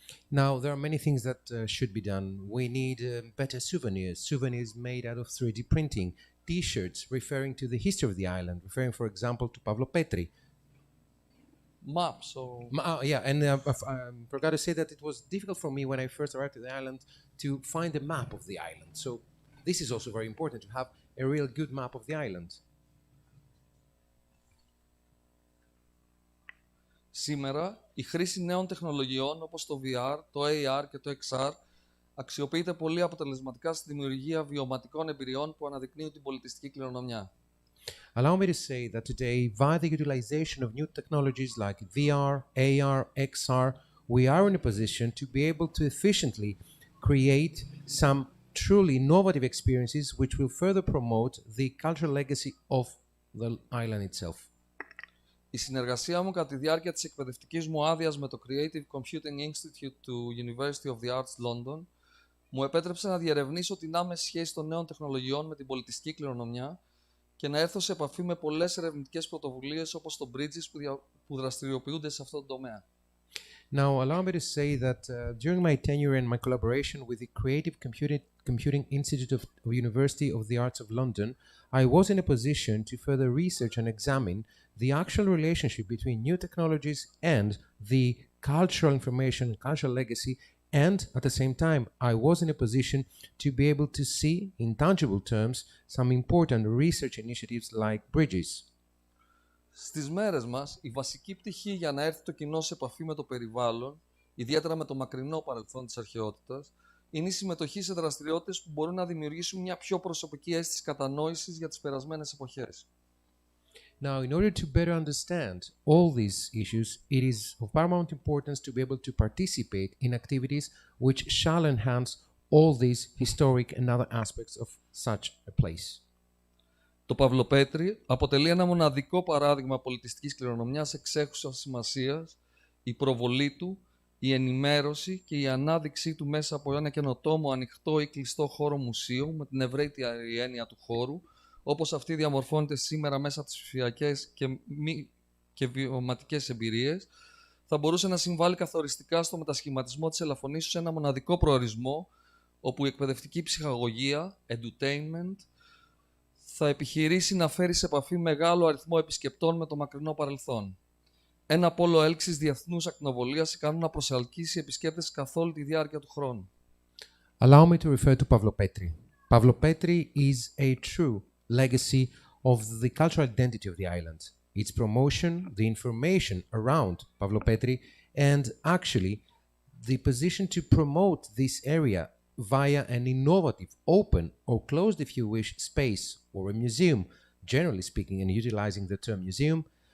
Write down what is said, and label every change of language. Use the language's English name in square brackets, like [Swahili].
[English] Now, there are many things that should be done. We need better souvenirs made out of 3D printing, T-shirts referring to the history of the island, referring, for example, to Pavlopetri. Maps. Yeah, and I forgot to say that it was difficult for me when I first arrived to the island to find a map of the island. So this is also very important to have a real good map of the island. [Greek] Σήμερα, η χρήση νέων τεχνολογιών όπως το VR, το AR και το XR αξιοποιείται πολύ αποτελεσματικά στη δημιουργία βιωματικών εμπειριών που αναδεικνύουν την πολιτιστική κληρονομιά. [English] Allow me to say that today, via the utilization of new technologies like VR, AR, XR, we are in a position to be able to efficiently create some truly innovative experiences which will further promote the cultural legacy of the island itself. [Greek] Η συνεργασία μου κατά τη διάρκεια της εκπαιδευτικής μου άδειας με το Creative Computing Institute του University of the Arts London μου επέτρεψε να διερευνήσω την άμεση σχέση των νέων τεχνολογιών με την πολιτιστική κληρονομιά και να έρθω σε επαφή με πολλές ερευνητικές πρωτοβουλίες όπως το Bridges που δραστηριοποιούνται σε αυτό το τομέα. [English] Now, allow me to say that during my tenure and my collaboration with the Creative Computing Institute of University of the Arts of London, I was in a position to further research and examine the actual relationship between new technologies and the cultural information and cultural legacy, and at the same time, I was in a position to be able to see, in tangible terms, some important research initiatives like Bridges. [Greek] Στις μέρες μας, η βασική πτυχή για να έρθει το κοινό σε επαφή με το περιβάλλον, ιδιαίτερα με το μακρινό παρελθόν της αρχαιότητας, είναι η συμμετοχή σε δραστηριότητες που μπορούν να δημιουργήσουν μια πιο προσωπική αίσθηση κατανόησης για τις περασμένες εποχές. [English] Now, in order to better understand all these issues, it is of paramount importance to be able to participate in activities which shall enhance all these historic and other aspects of such a place. [Greek] Το Παυλοπέτρι αποτελεί ένα μοναδικό παράδειγμα πολιτιστικής κληρονομιάς εξέχουσας σημασίας, η προβολή του, η ενημέρωση και η ανάδειξή του μέσα από ένα καινοτόμο ανοιχτό ή κλειστό χώρο μουσείου με την ευρύτερη έννοια του χώρου, όπως αυτή διαμορφώνεται σήμερα μέσα από τις ψηφιακές και βιωματικές εμπειρίες, θα μπορούσε να συμβάλλει καθοριστικά στο μετασχηματισμό της Ελαφωνήσου σε ένα μοναδικό προορισμό, όπου η εκπαιδευτική ψυχαγωγία, edutainment, θα επιχειρήσει να φέρει σε επαφή μεγάλο αριθμό επισκεπτών με το μακρινό παρελθόν. Ένα πόλο έλξης διεθνούς ακτινοβολίας ικανό να προσελκύσει επισκέπτες καθ' όλη τη διάρκεια του χρόνου. [English] Allow me to refer to Pavlopetri. Pavlopetri is a true legacy of the cultural identity of the island, its promotion, the information around Pavlopetri, and actually the position to promote this area via an innovative, open or closed, if you wish, space or a museum, generally speaking, and utilizing the term museum